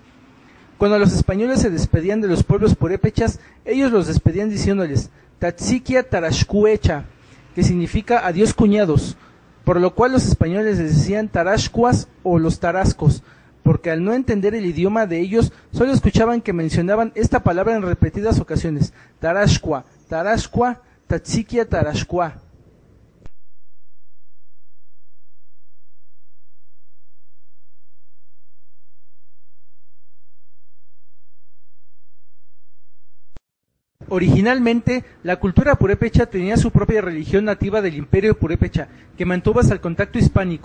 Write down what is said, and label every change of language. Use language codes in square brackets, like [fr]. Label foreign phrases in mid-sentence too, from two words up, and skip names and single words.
[es] Cuando los españoles se despedían de los pueblos purépechas, ellos los despedían diciéndoles [tsz] Tatsiquia Tarashcuecha, [es] que significa adiós cuñados, por lo cual los españoles les decían tarascuas o los tarascos, porque al no entender el idioma de ellos, solo escuchaban que mencionaban esta palabra en repetidas ocasiones, [tsz] tarascua, tarascua, tatsiquia tarascua. [es] Originalmente, la cultura purépecha tenía su propia religión nativa del imperio purépecha, que mantuvo hasta el contacto hispánico.